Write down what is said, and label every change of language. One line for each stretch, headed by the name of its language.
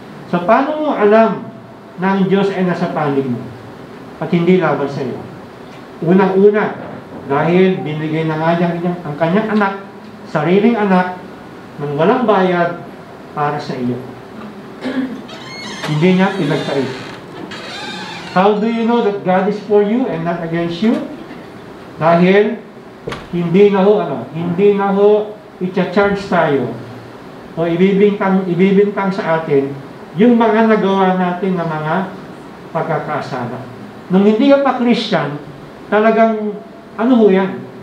Filipino: So paano mo alam na ang Diyos ay nasa panig mo at hindi laban sa iyo? Unang-una, dahil binigay na nga niya ang kanyang anak, sariling anak, ng walang bayad para sa iyo. Hindi niya pinagkait.
English: How do you know that God is for you and not against you?
Filipino: Dahil hindi na ho i-charge tayo o ibibintang sa atin yung mga nagawa natin na mga pagkakasala. Nung hindi ka pa Christian, talagang yan?